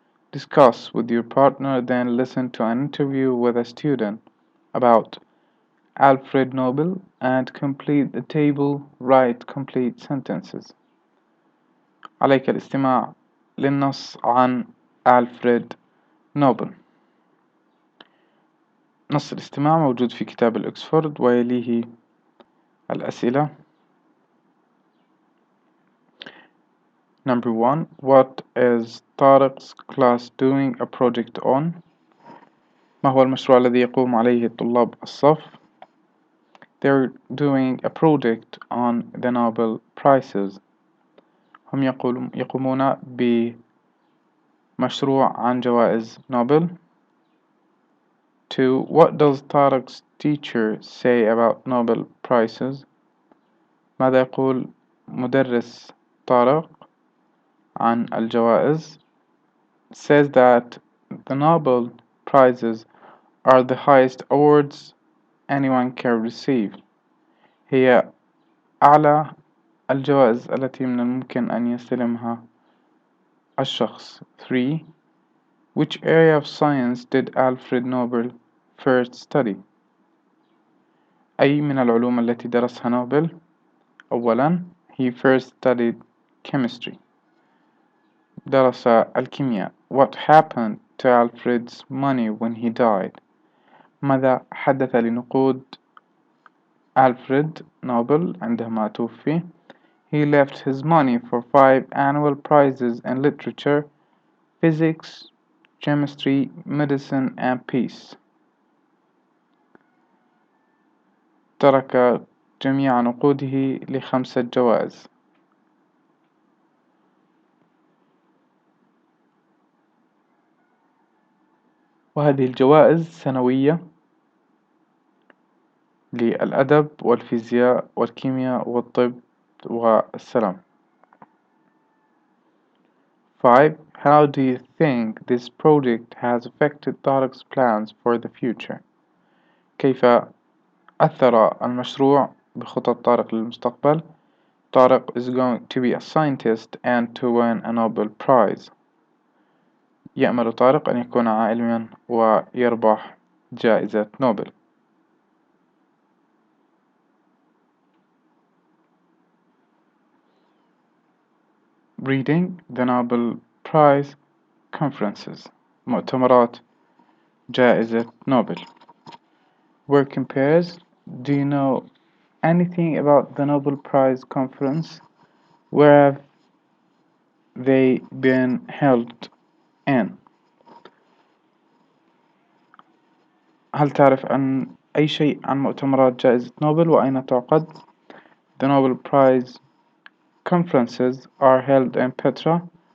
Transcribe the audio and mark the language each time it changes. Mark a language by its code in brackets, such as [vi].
[en] Discuss with your partner, then listen to an interview with a student about Alfred Nobel and complete the table. Write complete sentences. [ar] عليك الاستماع للنص عن ألفريد نوبل. نص الاستماع موجود في كتاب الإكسفورد ويليه الأسئلة. [en] Number 1. What is طارق's class doing a project on? [ar] ما هو المشروع الذي يقوم عليه طلاب الصف؟ [en] They're doing a project on the Nobel Prizes. [ar] هم يقومون بمشروع عن جوائز نوبل. 2. [en] What does طارق's teacher say about Nobel Prizes? [ar] ماذا يقول مدرس طارق عن الجوائز؟ [en] Says that the Nobel Prizes are the highest awards anyone can receive. [ar] هي أعلى الجوائز التي من الممكن أن يستلمها الشخص. 3. [en] Which area of science did Alfred Nobel first study? [ar] أي من العلوم التي درسها نوبل؟ أولا [en] he first studied chemistry. [ar] درس الكيمياء. [en] What happened to Alfred's money when he died? [ar] ماذا حدث لنقود ألفريد نوبل عندما توفي؟ [en] He left his money for 5 annual prizes in literature, physics, chemistry, medicine, and peace. [ar] ترك جميع نقوده ل5 جوائز. وهذه الجوائز سنوية للأدب والفيزياء والكيمياء والطب والسلام. 5. [en] How do you think this project has affected طارق's plans for the future? [ar] كيف أثر المشروع بخطط طارق للمستقبل؟ [en] Tariq is going to be a scientist and to win a Nobel Prize. [ar] يأمل طارق أن يكون عالمًا ويربح جائزة نوبل. [en] Reading the Nobel Prize conferences. [ar] مؤتمرات جائزة نوبل. [en] Working pairs. Do you know anything about the Nobel Prize conference? Where have they been held in? [ar] هل تعرف عن أي شيء عن مؤتمرات جائزة نوبل وأين تعقد؟ [en] The Nobel Prize conferences are held in Petra.